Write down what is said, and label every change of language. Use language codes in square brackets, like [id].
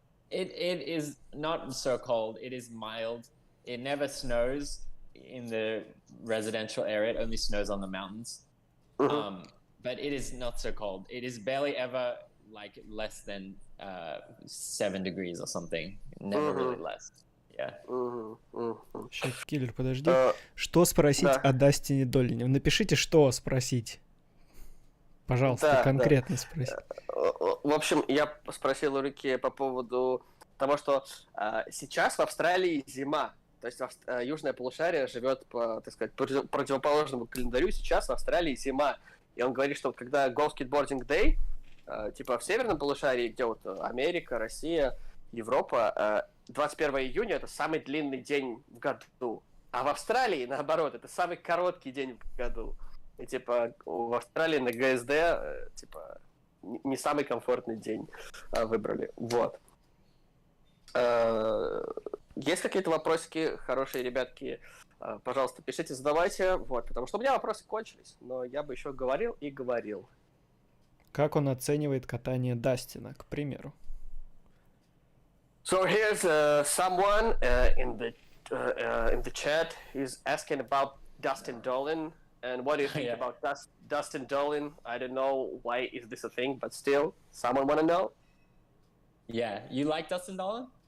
[en] It is not so cold. It is mild. It never snows in the residential area. It only snows on the mountains. Mm-hmm. But it is not so cold. It is barely ever like less than 7 degrees or something. Never really less. Yeah. [ru] Сейчас, Киллер, подожди. Что спросить о Дастине Долине? Напишите, что спросить. Пожалуйста, конкретно спросить. В общем, я спросил у Рики по поводу того, что сейчас в Австралии зима. То есть южное полушарие живет по, так сказать, противоположному календарю. Сейчас в Австралии зима. И он говорит, что когда Go Skateboarding Day, типа в северном полушарии, где вот Америка, Россия, Европа, 21 июня это самый длинный день в году. А в Австралии, наоборот, это самый короткий день в году. И типа в Австралии на ГСД типа не самый комфортный день выбрали. Вот. Есть какие-то вопросики, хорошие ребятки, пожалуйста, пишите, задавайте. Вот, потому что у меня вопросы кончились, но я бы еще говорил и говорил. Как он оценивает катание Дастина, к примеру? [en] So here's someone in the chat is asking about Dustin Dollin. And what do you think about Dustin Dollin? I don't know why is this a thing, but still, someone want to know? Yeah. You like Dustin Dollin?